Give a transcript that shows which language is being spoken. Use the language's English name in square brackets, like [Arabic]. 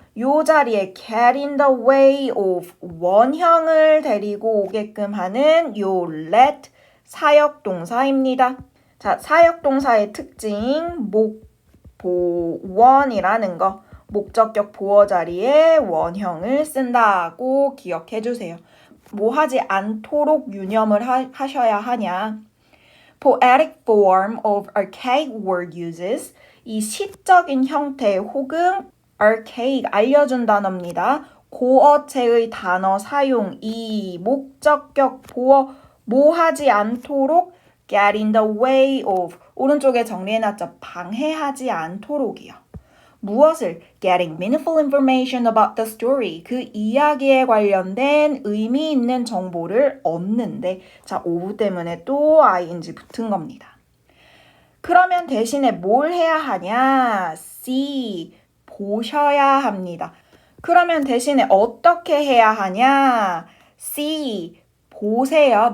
[Korean] 요 자리에 [English] get in the way of [Korean] 원형을 데리고 오게끔 하는 요 let 사역동사입니다. 자, 사역동사의 특징 목보원이라는 거. 목적격 보어 자리에 원형을 쓴다고 기억해 주세요. 뭐 하지 않도록 유념을 하셔야 하냐. [English] Poetic form of archaic word uses. [Korean] 이 시적인 형태 혹은 archaic 알려준 단어입니다. 고어체의 단어 사용, 이 목적격 보어 뭐 하지 않도록 [English] get in the way of [Korean] 오른쪽에 정리해놨죠. 방해하지 않도록이요. 무엇을? [English] Getting meaningful information about the story. [Korean] 그 이야기에 관련된 의미 있는 정보를 얻는데 자, 오브 때문에 또 ing 붙은 겁니다. 그러면 대신에 뭘 해야 하냐? see, 보셔야 합니다. 그러면 대신에 어떻게 해야 하냐? see, 보세요.